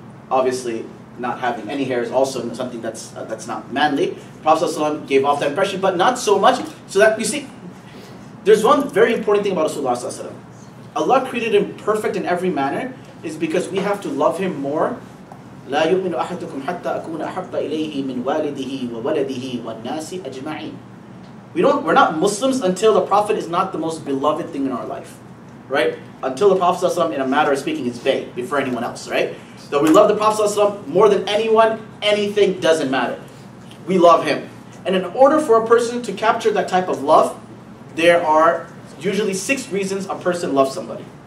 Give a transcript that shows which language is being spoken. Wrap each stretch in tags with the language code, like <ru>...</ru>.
<en>Obviously, not having any hair is also something that's not manly. The Prophet ﷺ gave off that impression, but not so much. So that, you see, there's one very important thing about Rasulullah ﷺ. Allah created him perfect in every manner, is because we have to love him more.</en> <ar>لا يؤمن أحدكم حتى أكون أحب إليه من والده وولده والناس أجمعين.</ar> <en>We're not Muslims until the Prophet is not the most beloved thing in our life, right? Until the Prophet ﷺ, in a matter of speaking, is vague before anyone else, right? So we love the Prophet ﷺ more than anyone, anything doesn't matter. We love him. And in order for a person to capture that type of love, there are usually 6 reasons a person loves somebody.</en>